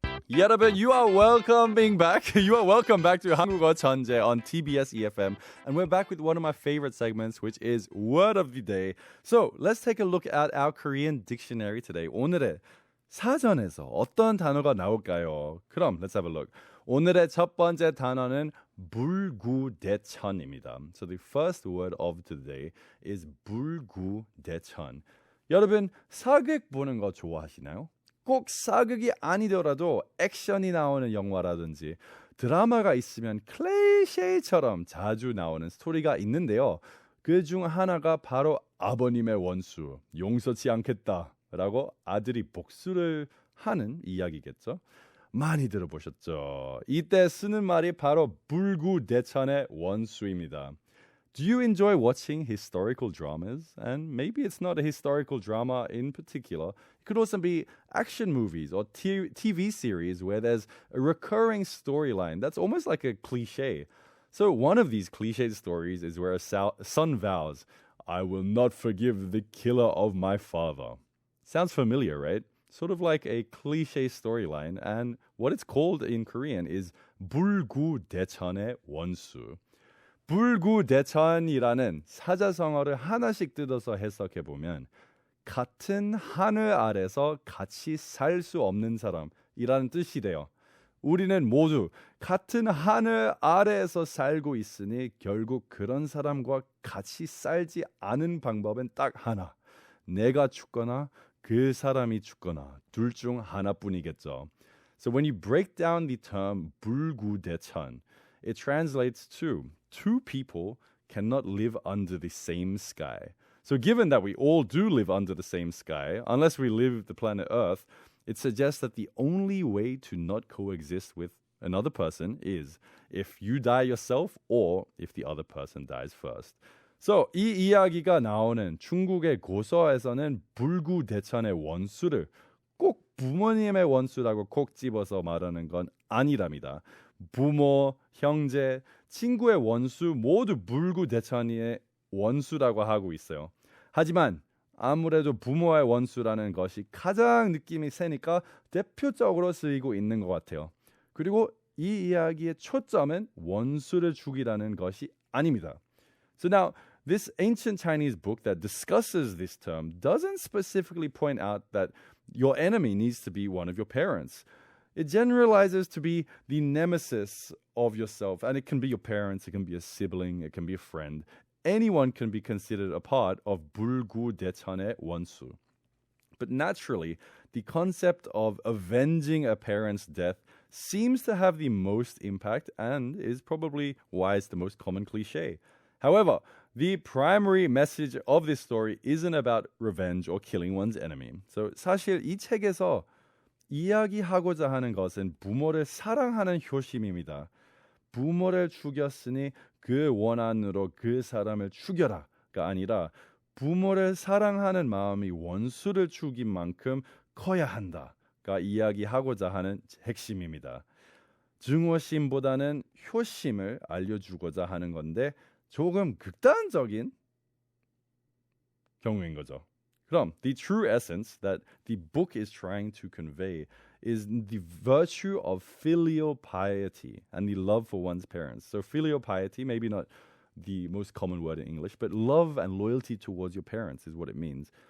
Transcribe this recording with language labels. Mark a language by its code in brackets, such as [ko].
[ko] 여러분, [en] you are welcoming back. You are welcome back to 한국어천재 on TBS EFM. And we're back with one of my favorite segments, which is Word of the Day. So let's take a look at our Korean dictionary today. [ko] 오늘의 사전에서 어떤 단어가 나올까요? 그럼 [en] let's have a look. [ko] 오늘의 첫 번째 단어는 불구대천입니다. [en] So the first word of today is 불구대천. [ko] 여러분, 사극 보는 거 좋아하시나요? 꼭 사극이 아니더라도 액션이 나오는 영화라든지 드라마가 있으면 클리셰처럼 자주 나오는 스토리가 있는데요. 그 중 하나가 바로 아버님의 원수, 용서치 않겠다라고 아들이 복수를 하는 이야기겠죠. 많이 들어보셨죠? 이때 쓰는 말이 바로 불구대천의 원수입니다. [en] Do you enjoy watching historical dramas? And maybe it's not a historical drama in particular. It could also be action movies or TV series where there's a recurring storyline. That's almost like a cliche. So one of these cliche stories is where a son vows, I will not forgive the killer of my father. Sounds familiar, right? Sort of like a cliche storyline. And what it's called in Korean is 불구대천의 원수. [ko] 불구대천이라는 사자성어를 하나씩 뜯어서 해석해보면 같은 하늘 아래서 같이 살 수 없는 사람이라는 뜻이 돼요. 우리는 모두 같은 하늘 아래에서 살고 있으니 결국 그런 사람과 같이 살지 않은 방법은 딱 하나. 내가 죽거나 그 사람이 죽거나 둘 중 하나뿐이겠죠. [en] So when you break down the term 불구대천, it translates to two people cannot live under the same sky. So given that we all do live under the same sky, unless we live the planet Earth, it suggests that the only way to not coexist with another person is if you die yourself or if the other person dies first. [ko] So 이 이야기가 나오는 중국의 고서에서는 불구대천의 원수를 꼭 부모님의 원수라고 콕 집어서 말하는 건 아니랍니다. 부모, 형제, 친구의 원수 모두 불구대천의 원수라고 하고 있어요. 하지만 아무래도 부모의 원수라는 것이 가장 느낌이 세니까 대표적으로 쓰이고 있는 것 같아요. 그리고 이 이야기의 초점은 원수를 죽이라는 것이 아닙니다. [en] So now, this ancient Chinese book that discusses this term doesn't specifically point out that your enemy needs to be one of your parents. It generalizes to be the nemesis of yourself, and it can be your parents, it can be a sibling, it can be a friend. Anyone can be considered a part of 불구대천의 원수. But naturally, the concept of avenging a parent's death seems to have the most impact and is probably why it's the most common cliche. However, the primary message of this story isn't about revenge or killing one's enemy. [ko] So 사실 이 책에서 이야기하고자 하는 것은 부모를 사랑하는 효심입니다. 부모를 죽였으니 그 원한으로 그 사람을 죽여라가 아니라 부모를 사랑하는 마음이 원수를 죽인 만큼 커야 한다가 이야기하고자 하는 핵심입니다. 증오심보다는 효심을 알려주고자 하는 건데 조금 극단적인 경우인 거죠. 그럼 [en] the true essence that the book is trying to convey is the virtue of filial piety and the love for one's parents. So filial piety, maybe not the most common word in English, but love and loyalty towards your parents is what it means.